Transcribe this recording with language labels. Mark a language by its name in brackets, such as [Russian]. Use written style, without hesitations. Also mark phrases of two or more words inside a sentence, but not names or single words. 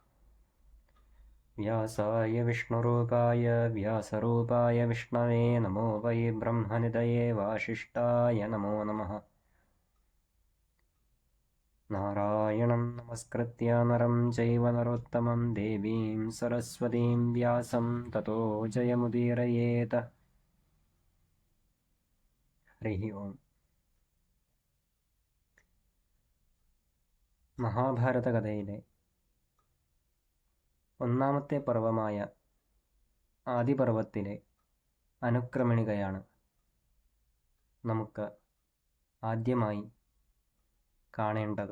[Sanskrit] व्यासाय विष्णुरूपाय व्यासरूपाय विष्णवे नमो वै ब्रह्मनिधये वासिष्ठाय नमो नमः। नारायणं नमस्कृत्य नरं चैव नरोत्तमं देवीं सरस्वतीं व्यासं ततो जयमुदीरयेत्। हरिः ओम्। [Malayalam] മഹാഭാരതകഥയിലെ ഒന്നാമത്തെ പർവമായ ആദിപർവത്തിലെ അനുക്രമണികയാണ് നമുക്ക് ആദ്യമായി കാണേണ്ടത്.